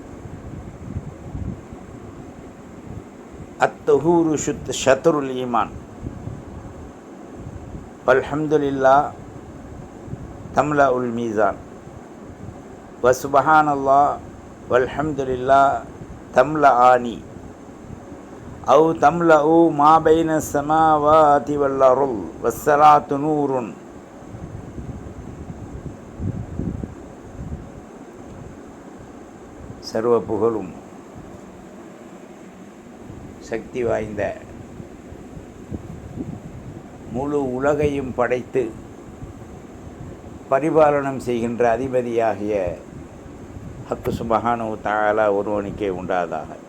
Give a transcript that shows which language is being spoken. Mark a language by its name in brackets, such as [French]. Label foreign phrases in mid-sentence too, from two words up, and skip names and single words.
[Arabic] الطهور شطر الإيمان والحمد لله تملأ الميزان وسبحان الله والحمد لله تملأان أو تملأ ما بين السماوات والأرض والصلاة نور. [Tamil] சர்வ புகழும் சக்தி வாய்ந்த முழு உலகையும் படைத்து பரிபாலனம் செய்கின்ற அதிபதியாகிய ஹக்கு [Arabic] سبحانه وتعالى [Tamil] ஒருவனுக்கே உண்டாதாக.